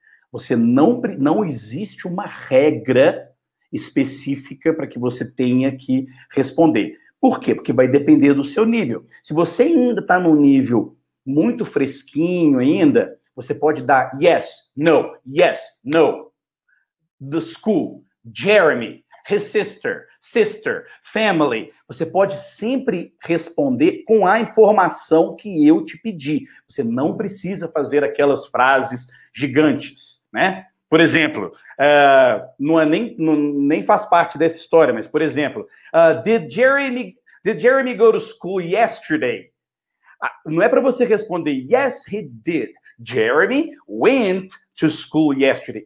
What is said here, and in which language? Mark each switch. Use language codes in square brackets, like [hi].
[pt] Você não existe uma regra específica para que você tenha que responder. Por quê? Porque vai depender do seu nível. Se você ainda está num nível muito fresquinho ainda, você pode dar [en] yes, no. The school, Jeremy, his sister, family. [pt] Você pode sempre responder com a informação que eu te pedi. Você não precisa fazer aquelas frases gigantes, né? Por exemplo, nem faz parte dessa história, mas, por exemplo, [en] did Jeremy go to school yesterday? [pt] Não é para você responder, [en] yes, he did. Jeremy went to school yesterday.